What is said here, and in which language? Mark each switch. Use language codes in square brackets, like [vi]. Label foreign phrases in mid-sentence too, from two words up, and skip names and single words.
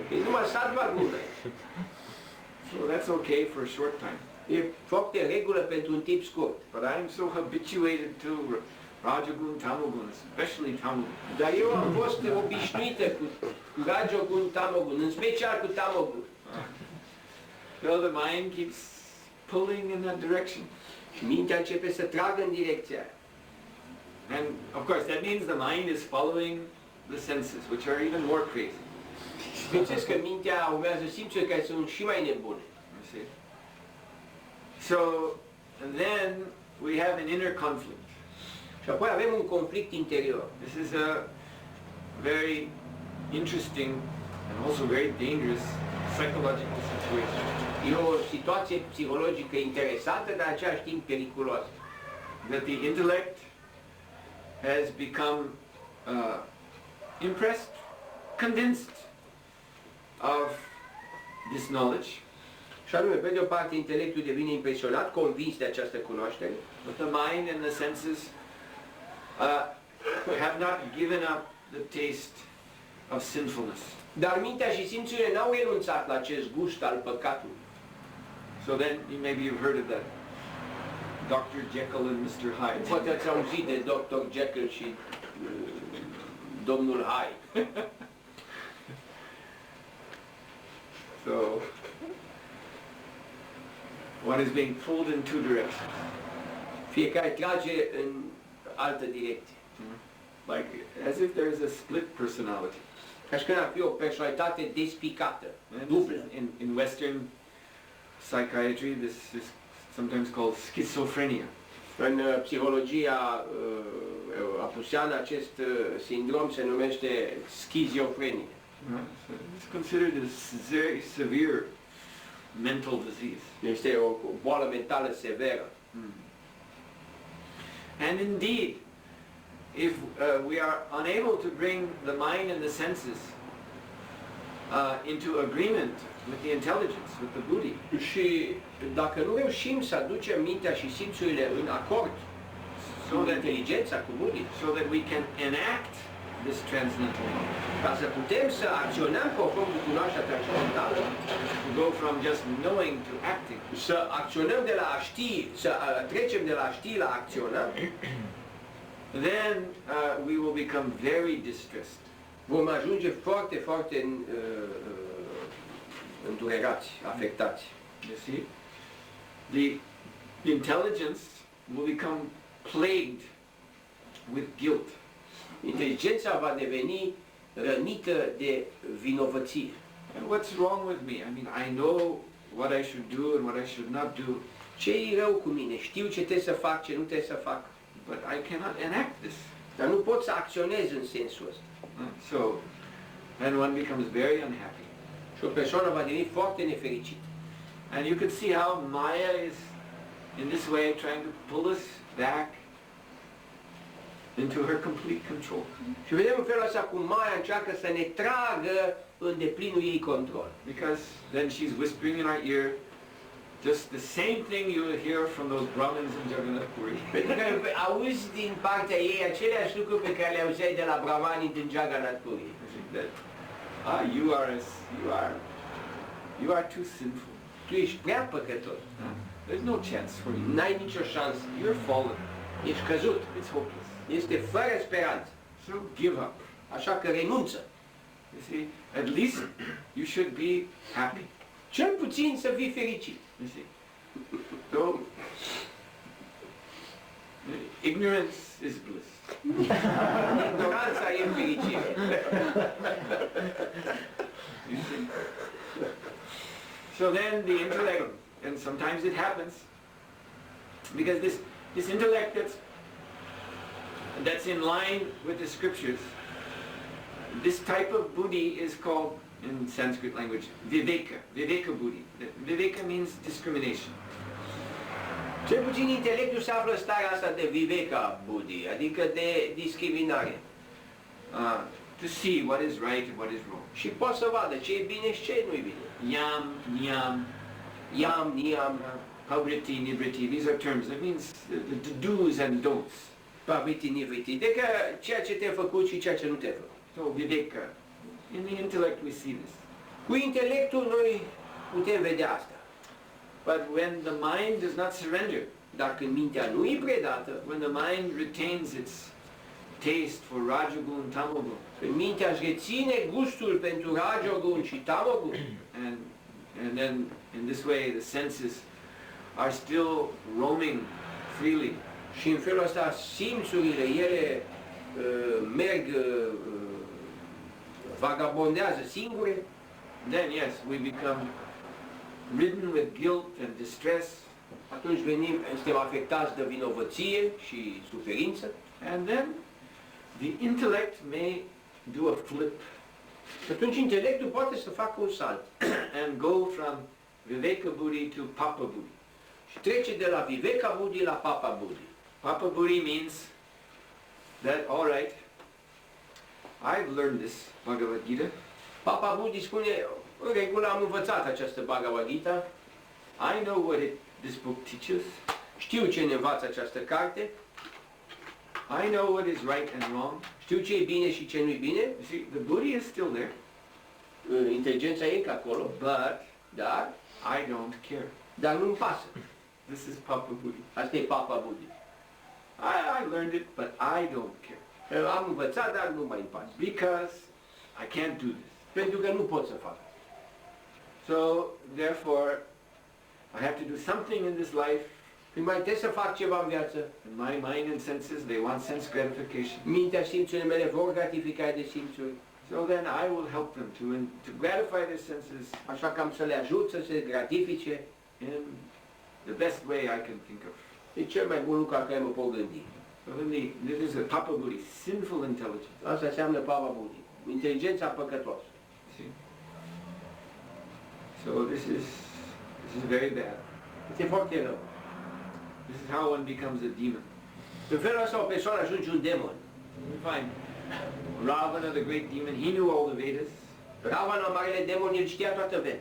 [ro] E numai [sa] sattva guna. [en] So that's okay for a short time. [ro] E foarte în regulă pentru un timp scurt. [en] But I'm so habituated to [sa] rajogun, tamogun, [en] especially tamogun. [ro] Dar eu am fost obișnuită cu [sa] rajogun, tamogun, [ro] în special cu tamogun. [en] So the mind keeps pulling in that direction. [ro] Și mintea începe să tragă în direcția aia. [en] And of course that means the mind is following the senses, which are even more crazy. [ro] Bineînțeles că mintea urmează simțuri care sunt și mai nebune. [en] You see? So then we have an inner conflict. [ro] Și apoi avem un conflict interior. [en] This is a very interesting and also very dangerous psychological situation. [ro] E o situație psihologică interesantă, dar în același timp periculoasă. [en] That the intellect has become impressed, convinced of this knowledge, [ro] Și anume, pe de o parte, intelectul devine impresionat, convins de această cunoaștere, [en] but the mind and the senses have not given up the taste of sinfulness. [ro] dar mintea și simțurile n-au renunțat la acest gust al păcatului. [en] So then, maybe you've heard of that. Dr. Jekyll and Mr. Hyde. [ro] Poate ați auzit de Dr. Jekyll și domnul Hyde. [en] So, one is being pulled in two directions. [ro] Fiecare trage în altă direcție. [en] Like, as if there's a split personality. [ro] Ca și când ar fi o personalitate despicată, [en] And [ro] dublă. [en] in Western psychiatry, this is sometimes called schizophrenia. [ro] În psihologia apuseană acest sindrom se numește schizofrenie. [en] So it's considered a very severe mental disease. [ro] Este o boală mentală severă. [en] And indeed, if we are unable to bring the mind and the senses into agreement with the intelligence, with the buddhi, [ro] Și dacă nu reușim să aducem mintea și simțurile în acord cu inteligența, cu buddhi, [en] so that we can enact this transcendental law, [ro] ca să putem să acționăm conform cu cunoașterea transcendentală, [en] to go from just knowing to acting, [ro] să acționăm de la a ști, să trecem de la a ști la a acționa, [en] then we will become very distressed. [ro] vom ajunge foarte, foarte îndurerați, afectați. [en] You see? The intelligence will become plagued with guilt. Inteligența va deveni rănită de vinovăție. And what's wrong with me? I mean, I know what I should do and what I should not do, [ro] Ce-i rău cu mine? Știu ce trebuie să fac, ce nu trebuie să fac. [en] but I cannot enact this. [ro] Dar nu pot să acționez în sensul ăsta. [en] So, then one becomes very unhappy. [ro] Și o persoană va deveni foarte nefericită. [en] And you can see how Maya is, in this way, trying to pull us back into her complete control. [ro] Și vedem în felul ăsta cum Maya încearcă să ne tragă în deplinul ei control. [en] Because then she's whispering in our ear just the same thing you will hear from those Brahmins in Jagannath Puri. [ro] Pentru că auzi din partea ei aceleași lucruri pe care le auzeai de la brahmanii din Jagannath Puri. [en] That you are too sinful. [ro] Tu ești prea păcătos. [en] There's no chance for you. [ro] N-ai nicio șansă. [en] You're fallen. [ro] Ești căzut. [en] It's hopeless. [ro] Este fără speranță. [en] So give up. [ro] Așa că renunță. [en] You see, at least you should be happy. [ro] Cel puțin să fii fericit. [en] You see. So ignorance is bliss. [ro] Ignoranța e fericire. [en] You see. So then the intellect, and sometimes it happens, because this intellect that's in line with the scriptures, this type of buddhi is called, in Sanskrit language, [sa] viveka buddhi. [en] Viveka means discrimination. [ro] Cel puțin intelectul se află în starea asta de [sa] viveka buddhi, [ro] adică de discriminare. [en] To see what is right and what is wrong. [ro] Și poate să vadă ce e bine și ce nu e bine. [sa] Yam, niyam, Yam, niyam, pavriti, nivriti, [en] these are terms. That means the do's and don'ts. [sa] pavriti, nivriti. [ro] Adică ceea ce te-ai făcut și ceea ce nu te-ai făcut. [en] So viveka. In the intellect we see this. [ro] Cu intelectul noi putem vedea asta. [en] But when the mind does not surrender, [ro] Dar când mintea nu e predată, [en] when the mind retains its taste for [sa] rajagun, tamagun, [ro] când mintea își reține gustul pentru rajogun și tamogun, [en] and then in this way the senses are still roaming freely, [ro] și în felul ăsta simțurile, ele merg, vagabondează singure, [en] then yes, we become ridden with guilt and distress, [ro] atunci suntem afectați de vinovăție și suferință. [en] and then the intellect may do a flip [ro] Și atunci intelectul poate să facă un salt [en] and go from [sa] viveka buddhi [en] to [sa] papa buddhi. [ro] și trece de la [sa] viveka buddhi [ro] la [sa] papa buddhi. Papa buddhi [en] means that, all right, I've learned this Bhagavad Gita, [sa] Papa buddhi [ro] spune, în regulă am învățat această Bhagavad Gita, [en] I know what this book teaches, [ro] știu ce ne învață această carte, [en] I know what is right and wrong. [ro] știu ce e bine și ce nu e bine, [en] You see, the buddhi is still there, [ro] inteligența e ca acolo, [en] but [ro] dar [en] I don't care. [ro] dar nu-mi pasă. [en] This is [sa] Papa Buddhi. [ro] Asta e [sa] Papa Buddhi. [en] I learned it, but I don't care. [ro] Am învățat, dar nu mai îmi pasă. [en] Because I can't do this. [ro] Pentru că nu pot să fac. [en] So, therefore, I have to do something in this life. [ro] Mai trebuie să fac ceva în viață. [en] And my mind and senses, they want sense gratification. [ro] Mintea, simțurile mele vor gratificare de simțuri. [en] So then I will help them to gratify their senses [ro] Așa că am să le ajut să se gratifice in the best way I can think of. e cel mai bun lucru la care mă pot gândi. So then this is a [sa] Papa Buddhi, [ro] sinful intelligence. Asta înseamnă [sa] Papa Buddhi. [ro] Inteligența păcătoasă. [en] See? So this is very bad. [ro] Este foarte rău. [en] This is how one becomes a demon. [ro] În felul ăsta o persoană ajunge un demon. [en] You find Ravana, the great demon, he knew all the Vedas. [ro] Ravana, marele demon, el știa toată Veda.